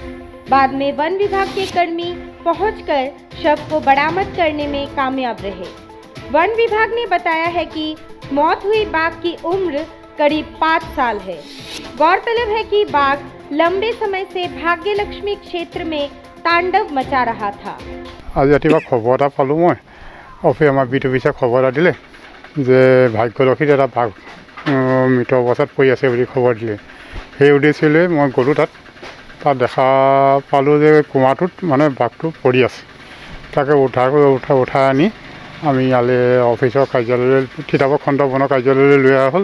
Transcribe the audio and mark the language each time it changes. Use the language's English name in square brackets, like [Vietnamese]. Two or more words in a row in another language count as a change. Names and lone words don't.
[Hindi] बाद में वन विभाग के कर्मी पहुंचकर शव को बरामद करने में कामयाब रहे। वन विभाग ने बताया है कि मौत हुई बाघ की उम्र करीब 5 साल है। गौरतलब है कि बाघ लंबे समय से भाग्यलक्ष्मी क्षेत्र में तांडव मचा रहा था। [Assamese] আজি ৰাতিপুৱা খবৰ এটা পালোঁ মই, আমাৰ বিট অফিচে খবৰ এটা দিলে যে ভাগ্যলক্ষীত এটা বাঘ মৃত অৱস্থাত পৰি আছে বুলি খবৰ দিলে। সেই উদ্দেশ্যলৈ মই গ'লোঁ তাত দেখা পালোঁ যে কুমাৰটোত মানে বাঘটো পৰি আছে। তাকে উঠাই আনি আমি ইয়ালৈ অফিচৰ কাৰ্যালয়লৈ, তিতাবৰ খণ্ড বনৰ কাৰ্যালয়লৈ লৈ অহা হ'ল।